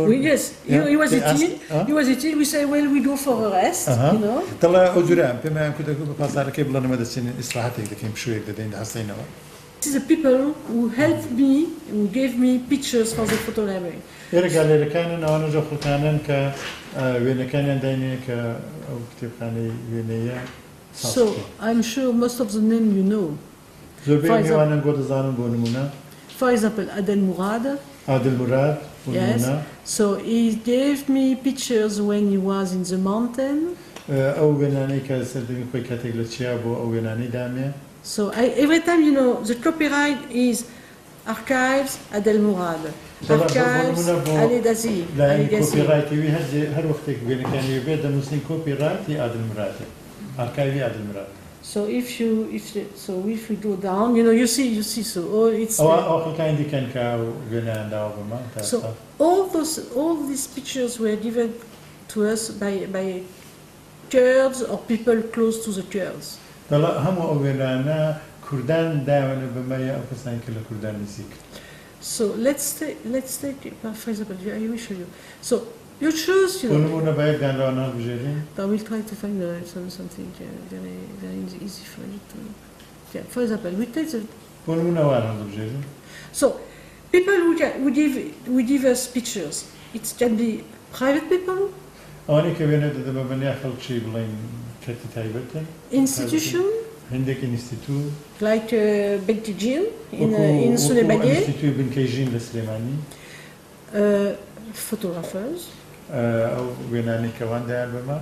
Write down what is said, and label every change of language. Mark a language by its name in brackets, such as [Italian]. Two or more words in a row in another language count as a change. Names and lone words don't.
[English] Yes, he was eating. He was eating. We say, well, we go for a rest, you know. [Central Kurdish] دەڵە ئەو جوران پێمایان کوردەکە بە پاسدارەکەی بڵێنەوە دەچین ئیستراحەتێک دەکەین شوێک دەدەین هەستینەوە [English] This is the people who helped me, who gave me pictures for the photo library. [Central Kurdish] ئێرە گالێرەکانن ئەوانە جۆخەکانن کە وێنەکانیان داینێ کە ئەو کتێبخانەی وێنەیە [English] So I'm sure most of the name you know. [Central Kurdish] زۆربەی میوانن گۆ دەزانم بۆ نمونە [English] For example, Adel Mourad. [Central Kurdish] عادل موراد بۆ [English] Yes. [Central Kurdish] نمونە [English] So he gave me pictures when he was in the mountain. [Central Kurdish] ئەو وێنانەی کە سەردەمی خۆی کاتێک لە چیا بۆ ئەو وێنانەی دامێ [English] So every time, you know, the copyright is archives Adel Mourad, archives Ali Dazi, [Central Kurdish] لایەنی [English] Ali Gassi. [Central Kurdish] کۆپیڕایتیوی هەر وەختێک وێنەکانی بێت دەنووسین کۆپیڕایتی عادل موراتێ ئارکایوی عادل مورات [English] So if we go down, you know, you see. So it's. [Central Kurdish] ئەو خەکانی دیکەن کە وێنیان داوە بەمان [English] So all these pictures were given to us by Kurds or people close to the Kurds. [Central Kurdish] دەڵە هەموو ئەو وێنانە کوردان داوێنە بەمایە ئەو کەسانی کە لە کوردان نزیک [English] So let's take for example, I will show you. So you choose, you [Central Kurdish] بۆ [English] know. [Central Kurdish] نمونە بە یەکدانەوە هەڵبژێرین [English] I will try to find something very easy for you to. Yeah, for example, we take the. [Central Kurdish] بۆ نمونە وان هەڵبژێرین [English] So people who give us pictures. It can be private people, [Central Kurdish] ئەوانەی کە وێنە دەدە بە بەنیا خەڵکی بڵین کەتی تایبەتن [English] institution [Central Kurdish] هەندێک ئینستیتوت [English] like Bentigil in Sulebagé, [Central Kurdish] ئینستیتوی بنکەیژین لە سلێمانی [English] photographers, [Central Kurdish] ئەو وێنانی کەوان دایان بەما